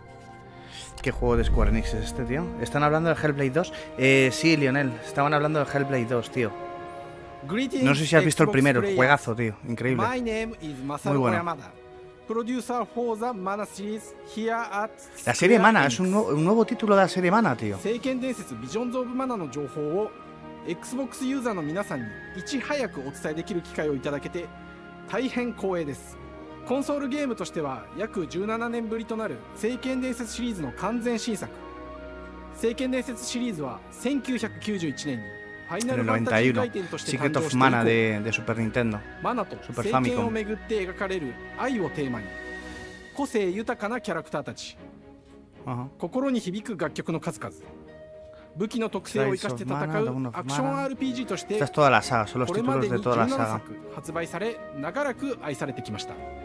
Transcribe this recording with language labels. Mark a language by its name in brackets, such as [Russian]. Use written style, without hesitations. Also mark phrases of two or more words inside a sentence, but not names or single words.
[Spanish] ¿Qué juego de Square Enix es este, tío? ¿Están hablando del Hellblade 2? Sí, Lionel, estaban hablando del Hellblade 2, tío. No sé si has visto el primero, juegazo, tío, increíble. Muy bueno. La serie Mana, es un nuevo título de la serie Mana, tío. [Japanese] Xbox ユーザーの皆さんにいち早くお伝えできる機会をいただけて大変光栄です。コンソールゲームとしては約17年ぶりとなる聖剣伝説シリーズの完全新作。聖剣伝説シリーズは1991年にファイナルファンタジー回転として誕生して以降、マナと聖剣をめぐって描かれる愛をテーマに、個性豊かなキャラクターたち、心に響く楽曲の数々、武器の特性を生かして戦うアクション RPG としてこれまでに17作発売され長らく愛されてきました。